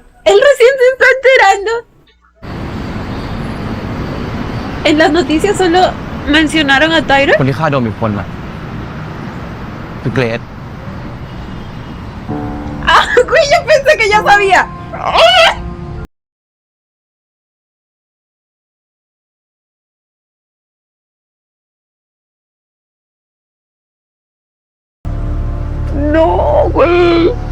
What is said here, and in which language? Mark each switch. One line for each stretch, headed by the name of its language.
Spanish: Él recién se está enterando. En las noticias solo mencionaron a Tyron.
Thai: คนที่ฆ่าโดมอีกคนน่ะคือเกรซ
Spanish: Ah, güey, yo pensé que ya sabía. No, güey.